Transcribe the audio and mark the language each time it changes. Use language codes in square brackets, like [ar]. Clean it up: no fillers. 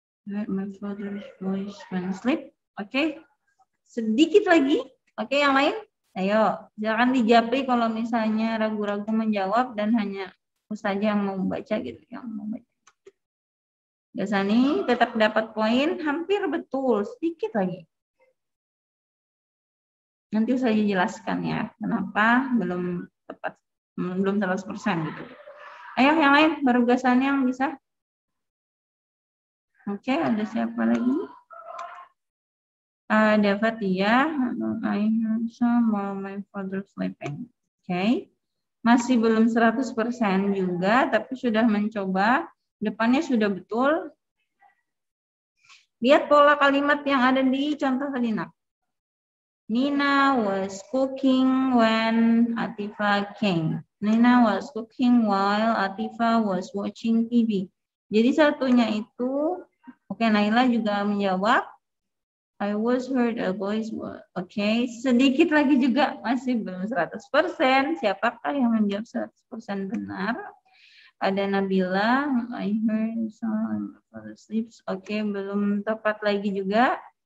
[en] My father's voice when asleep. [id] Oke, sedikit lagi. Oke, yang lain? Ayo, jangan dijapri kalau misalnya ragu-ragu menjawab dan hanya saja yang mau baca gitu, yang mau baca. Gasani tetap dapat poin, hampir betul, sedikit lagi. Nanti saya jelaskan ya, kenapa belum tepat, belum 100% gitu. Ayo yang lain, baru Gasani yang bisa. Oke, ada siapa lagi? Ada Fatia. [en] I heard some while my father sleeping. Oke. [id] Masih belum 100% juga, tapi sudah mencoba. Depannya sudah betul. Lihat pola kalimat yang ada di contoh tadi, nak. [en] Nina was cooking when Atifa came. Nina was cooking while Atifa was watching TV. [id] Jadi satunya itu, oke, Naila juga menjawab. [en] I was heard a voice. [id] Oke, sedikit lagi juga masih belum 100%. Siapakah yang menjawab 100% benar? Ada Nabila. [en] I heard someone sleeps. [id] Oke, belum tepat lagi juga.